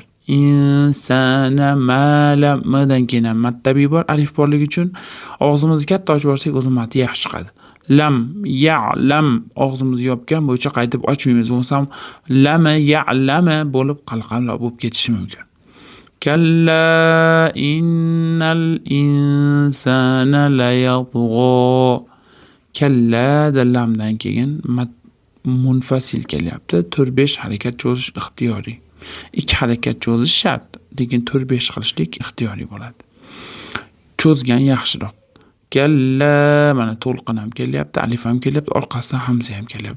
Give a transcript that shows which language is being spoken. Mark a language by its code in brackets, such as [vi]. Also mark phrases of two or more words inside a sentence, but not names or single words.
[ar] الإنسان ما لم. [uz] M'dan keyin mattabiy bor. Alif borligi uchun og'zimizni katta ochib olsak, o'zi mati yaxshi chiqadi. [ar] لم يعلم [uz] og'zimizni yopgan bo'yicha qaytib ochmaymiz. Bo'lsam [ar] لما يعلما [uz] bo'lib qalqala bo'lib ketishi mumkin. [ar] كلا إن الإنسان ليطغى. [uz] Kalla da lamdan keyin munfasil kelyapti. 4-5 harakat cho'zish ixtiyoriy. 2 harakat cho'zish shart, lekin 4-5 qilishlik ixtiyoriy bo'ladi. Cho'zgan yaxshiroq. Kalla mana to'lqin ham kelyapti, alif ham kelyapti, orqasidan hamza ham kelyapti.